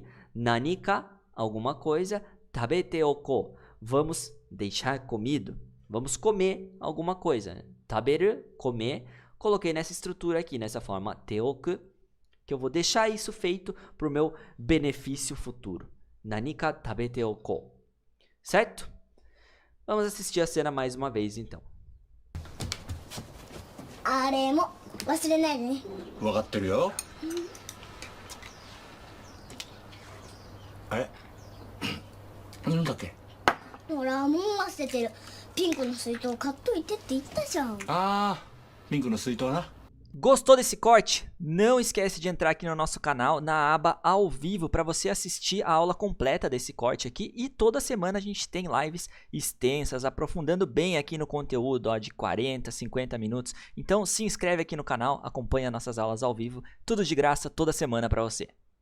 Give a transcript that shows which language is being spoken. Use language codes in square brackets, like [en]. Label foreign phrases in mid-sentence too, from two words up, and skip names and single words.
[pt] Nanika, alguma coisa. [ja] 食べておこう, [pt] vamos deixar comido. Vamos comer alguma coisa. Taberu, comer. Coloquei nessa estrutura aqui, nessa forma teoku, que eu vou deixar isso feito para o meu benefício futuro. [ja] 何か食べておこう. Certo? [pt] Vamos assistir a cena mais uma vez, então. [ja] あれも忘れないでね。分かってるよ。 あれなんだっけ。ほらもう忘れてる。ピンクの水筒買っといてって言ったじゃん。ああ、ピンクの水筒な。 [pt] Gostou desse corte? Não esquece de entrar aqui no nosso canal, na aba ao vivo, para você assistir a aula completa desse corte aqui. E toda semana a gente tem lives extensas, aprofundando bem aqui no conteúdo, ó, de 40, 50 minutos. Então se inscreve aqui no canal, acompanha nossas aulas ao vivo, tudo de graça toda semana para você.